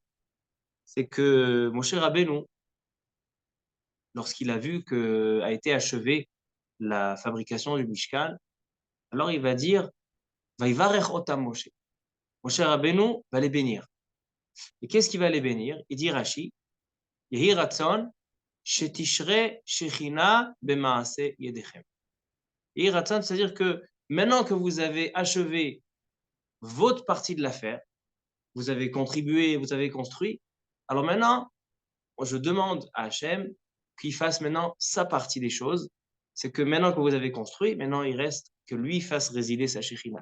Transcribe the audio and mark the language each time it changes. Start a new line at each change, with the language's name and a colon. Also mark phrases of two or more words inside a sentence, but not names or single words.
French: C'est que Moshe Rabbeinu, lorsqu'il a vu qu'a été achevée la fabrication du Mishkan, alors il va dire
Hebrew: ויברך אותם משה.
French: Moshe Rabbeinu va les bénir. Et qu'est-ce qu'il va les bénir? Il dit
Hebrew: Rashi, יהי רצון, שתשרה שכינה במעשה ידיכם. יהי רצון,
French: c'est-à-dire que maintenant que vous avez achevé votre partie de l'affaire, vous avez contribué, vous avez construit, alors maintenant, je demande à Hachem qu'il fasse maintenant sa partie des choses. C'est que maintenant que vous avez construit, maintenant il reste que lui fasse résider sa Shechina.